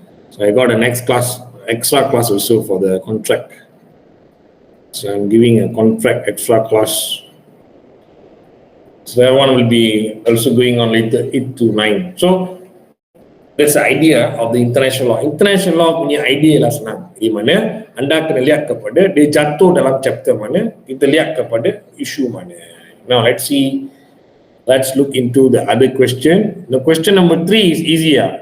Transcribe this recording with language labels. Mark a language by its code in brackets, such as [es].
[en] So I got a next class, extra class also for the contract. So I'm giving a contract extra class. So that one will be also going on later, 8 to 9. So that's the idea of the international law. [ms] International law punya idea lah senang. Di mana anda kena lihat kepada dia jatuh dalam chapter mana, kita lihat kepada isu mana. [en] Now let's look into the other question. The question number 3 is easier.